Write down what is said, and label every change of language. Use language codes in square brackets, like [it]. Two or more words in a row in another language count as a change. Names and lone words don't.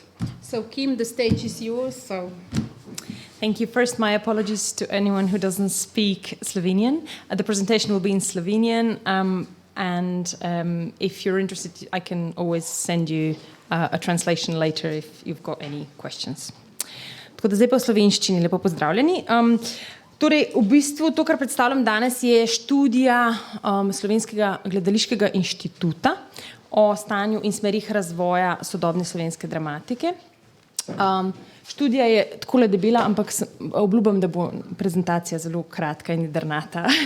[en] So Kim, the stage is yours. Thank you. First, my apologies to anyone who doesn't speak Slovenian. The presentation will be in Slovenian, and if you're interested, I can always send you a translation later if you've got any questions. [sl] Tako da zdaj pa v slovenščini, lepo pozdravljeni. Torej, v bistvu to, kar predstavljam danes, je študija Slovenskega gledališkega inštituta o stanju in smerih razvoja sodobne slovenske dramatike. Študija je takole debela, ampak obljubim, da bo prezentacija zelo kratka in jedrnata.